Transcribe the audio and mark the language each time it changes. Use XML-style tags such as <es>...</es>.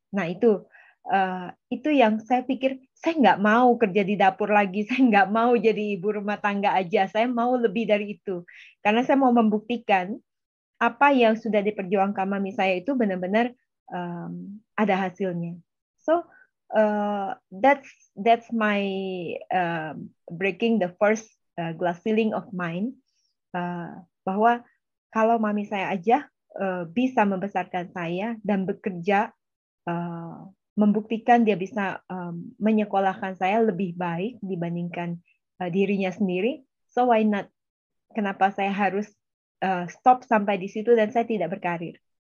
<id>Nah itu yang saya pikir, saya nggak mau kerja di dapur lagi, saya nggak mau jadi ibu rumah tangga aja, saya mau lebih dari itu. Karena saya mau membuktikan apa yang sudah diperjuangkan mami saya itu benar-benar ada hasilnya.</id> <en>So that's my breaking the first glass ceiling of mine.</en> <id>Bahwa kalau mami saya aja bisa membesarkan saya dan bekerja, membuktikan dia bisa menyekolahkan saya lebih baik dibandingkan dirinya sendiri.</id> <en>So why not?</en> <id>Kenapa saya harus stop sampai di situ dan saya tidak berkarir?</id>